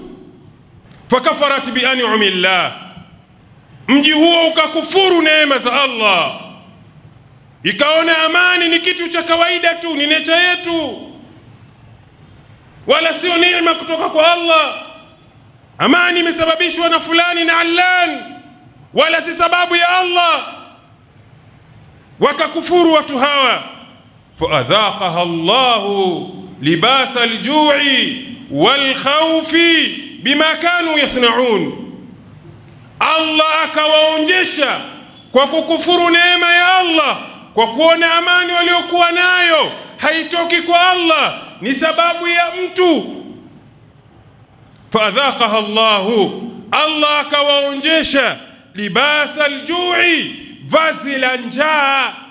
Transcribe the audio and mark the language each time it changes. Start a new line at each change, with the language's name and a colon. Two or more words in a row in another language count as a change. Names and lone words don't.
Arabic: فكفرت بأنعم الله,
Swahili: mji huo ukakufuru neema za Allah, ikaona amani ni kitu cha kawaida tu, ni necha yetu, wala sio neema kutoka kwa Allah. Amani imesababishwa na fulani na allan, wala si sababu ya Allah. Wakakufuru watu hawa,
Arabic: فأذاقها الله لباس الجوع والخوف بما كانوا يصنعون.
Swahili: Allah akawaonjesha kwa kukufuru neema ya Allah, kwa kuona amani waliokuwa nayo haitoki kwa Allah, ni sababu ya mtu.
Arabic: فأذاقها الله,
Swahili: Allah akawaonjesha
Arabic: لباس الجوع,
Swahili: vazi la njaa.